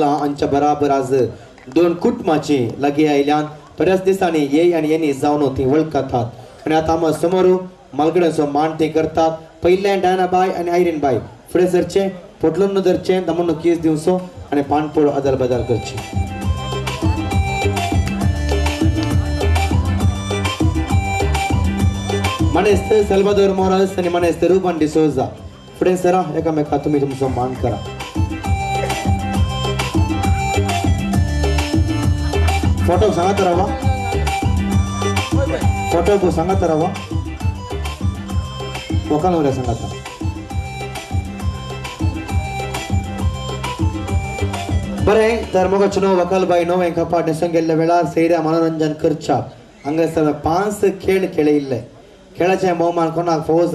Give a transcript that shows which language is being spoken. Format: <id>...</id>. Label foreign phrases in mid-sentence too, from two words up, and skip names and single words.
<kok>हांच्या बराबर आज 2 कुटुंबाची लागीं आयल्यान बऱ्याच दिसांनी ये आणि येनी जावन ती वळखतात आणि आता आम्हा समोर मालगड्यांचो मान ते करतात पहिले डायना बाय आणि आयरीन बाय फुडें सरचे पोटलून धरचे दमन केस दिवचो आणि पानपोळ अदल बदल करचे मनेस्त साल्वादोर मोरास आणि मनेस्त रूबन डिसोजा फुडें सरा एकामेका तुम्ही तुमचो मान करा फोटो सांगत राहा फोटो सांगत राहा वकाल सांगता बरें तर मग चुनो वकालबाई नवे कपाट नेसून गेल्ल्या वेळार सैऱ्या मनोरंजन करच्या हांगासर 5 खेळ खेळिल्ले खेळाचे भोवमान कोणाक फावो</kok>